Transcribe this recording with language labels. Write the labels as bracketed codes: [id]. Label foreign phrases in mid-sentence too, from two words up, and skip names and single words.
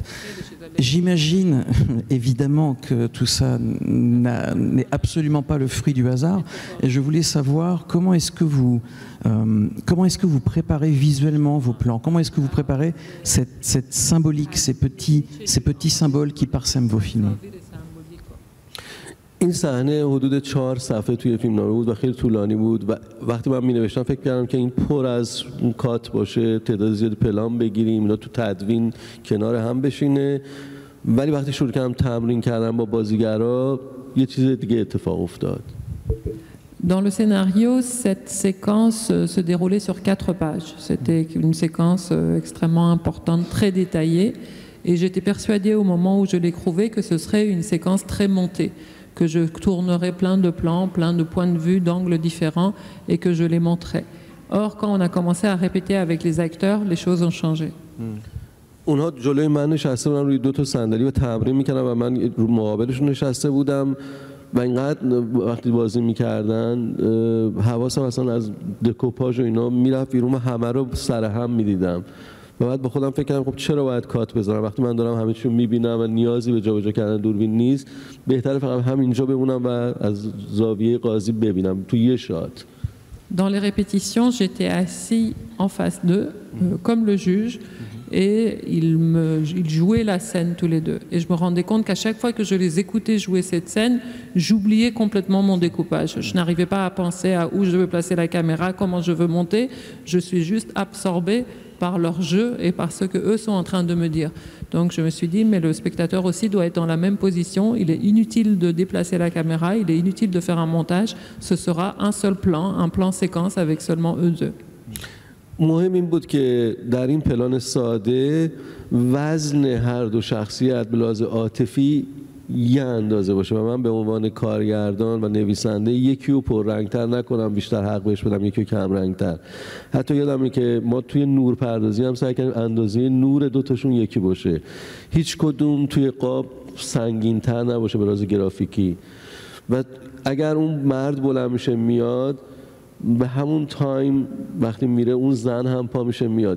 [fr] J'imagine évidemment que tout ça n'est absolument pas le fruit du hasard, et je voulais savoir comment est-ce que vous préparez visuellement vos plans, comment est-ce que vous préparez cette symbolique, ces petits symboles qui parsèment vos films. [fa] این صحنه حدود 4 صفحه توی فیلمنامه بود و خیلی طولانی بود و وقتی من می‌نوشتم فکر کردم که این پر از کات باشه، تعداد زیادی پلان بگیریم، اینا تو تدوین کنار هم بشینه، ولی وقتی شروع کردم تمرین کردم با بازیگرا یه چیز دیگه اتفاق افتاد. [fr] Dans le scénario, cette séquence se déroulait sur 4 pages. C'était une séquence extrêmement importante, très détaillée, et j'étais persuadée au moment où je l'écrivais que ce serait une séquence très montée, que je tournerais plein de plans, plein de points de vue, d'angles différents et que je les montrais. Or, quand on a commencé à répéter avec les acteurs, les choses ont changé. [fa] اونها جلوی من نشسته بودن روی 2 تا صندلی و تمرین می‌کردن و من رو مقابلشون نشسته بودم و اینقدر وقتی بازی می‌کردن حواسم اصلا از دکوپاژ و اینا میرفت بیرون و همه رو سر هم می‌دیدم. و بعد با خودم فکر کردم خب چرا باید کات بزنم وقتی من دارم همه چیو میبینم و نیازی به جابجا کردن دوربین نیست، بهتره فقط همینجا بمونم و از زاویه قاضی ببینم تو یه شات. [fr] Dans les répétitions, j'étais assis en face d'eux, comme le juge, et ils jouaient la scène tous les deux. Et je me rendais compte qu'à chaque fois que je les écoutais jouer cette scène, j'oubliais complètement mon découpage. Je n'arrivais pas à penser à où je veux placer la caméra, comment je veux monter. Je suis juste absorbée par leur jeu et par ce que eux sont en train de me dire. Donc je me suis dit, mais le spectateur aussi doit être dans la même position. Il est inutile de déplacer la caméra, il est inutile de faire un montage. Ce sera un seul plan, un plan séquence avec seulement eux deux. [fa] مهم این بود که در این پلان ساده وزن هر دو شخصیت به لحاظ عاطفی یه اندازه باشه و من به عنوان کارگردان و نویسنده یکی رو پررنگتر نکنم بیشتر حق بهش بدم یکی رو کم رنگتر. حتی یادمه که ما توی نور پردازی هم سعی کردیم اندازه نور دوتاشون یکی باشه، هیچ کدوم توی قاب سنگین‌تر نباشه به لحاظ گرافیکی و اگر اون مرد بلند میشه میاد به همون تایم وقتی میره اون زن هم پا میشه میاد.